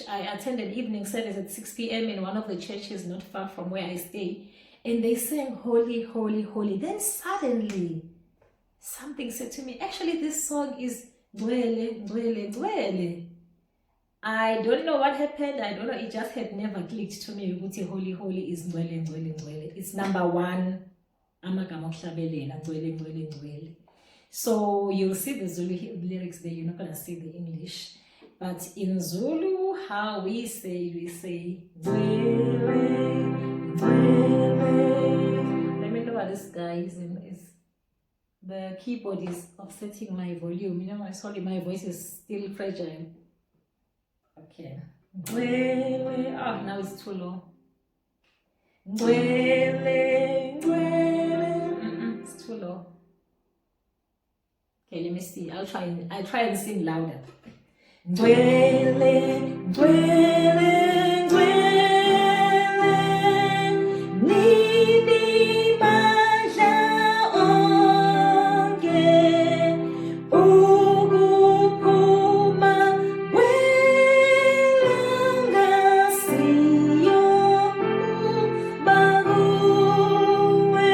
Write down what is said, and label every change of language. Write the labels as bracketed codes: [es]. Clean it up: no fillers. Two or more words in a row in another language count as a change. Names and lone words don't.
[en] I attended evening service at 6 p.m. in one of the churches not far from where I stay. And they sang Holy, Holy, Holy. Then suddenly, something said to me, actually this song is [zu] Ngcwele, Ngcwele, Ngcwele. [en] I don't know what happened. I don't know. It just had never clicked to me. Holy, Holy is [zu] Ngcwele, Ngcwele, Ngcwele. [en] It's number 1. [zu] Amagama Okuhlabelela, Ngcwele, Ngcwele, Ngcwele. [en] So you'll see the Zulu lyrics there. You're not going to see the English. But in Zulu, how we say [zu] Ngcwele, Ngcwele. [en] Let me know what this guy is. The keyboard is offsetting my volume. You know, sorry, my voice is still fragile. [zu] Okay. Ngcwele. [en] Oh, now it's too low. [zu] Ngcwele, Ngcwele. [en] It's too low. Okay, let me see. I'll try and sing louder. [zu] Ngcwele, Ngcwele, Ngcwele. Nini mandla onke. Ukuphuma kwelanga siyo bakuwe.